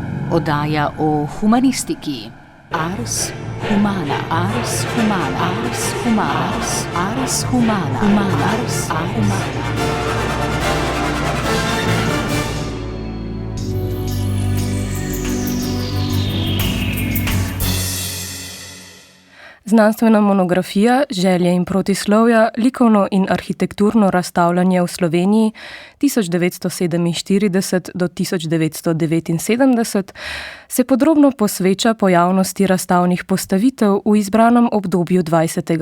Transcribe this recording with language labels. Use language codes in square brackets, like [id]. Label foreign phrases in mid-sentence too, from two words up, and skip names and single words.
[sl] Oddaja o humanistiki. Ars humana, ars humana, ars humana, ars humana, humana, ars humana. Znanstvena monografija Želje in protislovja, likovno in arhitekturno razstavljanje v Sloveniji 1947 do 1979 se podrobno posveča pojavnosti razstavnih postavitev v izbranem obdobju 20.